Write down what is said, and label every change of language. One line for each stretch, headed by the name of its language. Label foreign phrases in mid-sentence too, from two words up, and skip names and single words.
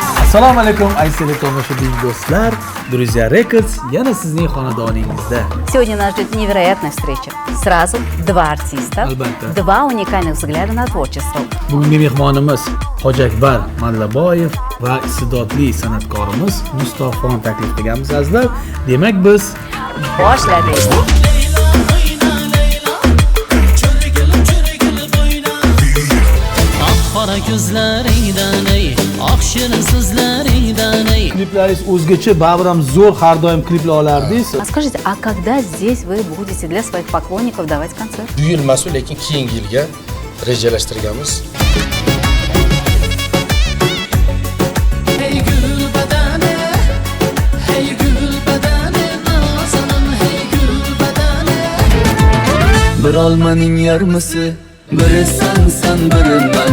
Uzbek: Assalomu alaykum, aziz tomoshabin do'stlar. Друзья Records yana sizning xonadoningizda.
Russian: Сегодня нас ждет невероятная встреча. Сразу два артиста,
Uzbek: Albatta.
Russian: два уникальных взгляда на творчество.
Uzbek: Bugungi mehmonimiz Hojiakbar Mallaboyev va iste'dodli san'atkorimiz Mustafoni taklif qilganmiz azizlar. Demak biz Boshladik. Qora ko'zlaringdan ey, oq shirin so'zlaringdan ey. kliplaringiz o'zgacha, baribir ham zo'r har doim kliplar olardingiz.
Russian: А скажите, а когда здесь вы будете для своих поклонников давать концерт?
Uzbek: Bu yil emas, lekin keyingi yilga rejalashtirganmiz.
Persian: Hey gul badane, hey gul badane, nazanin hey gul badane.
Turkish: Bir olmaning yarmisi, biri sen biri ben.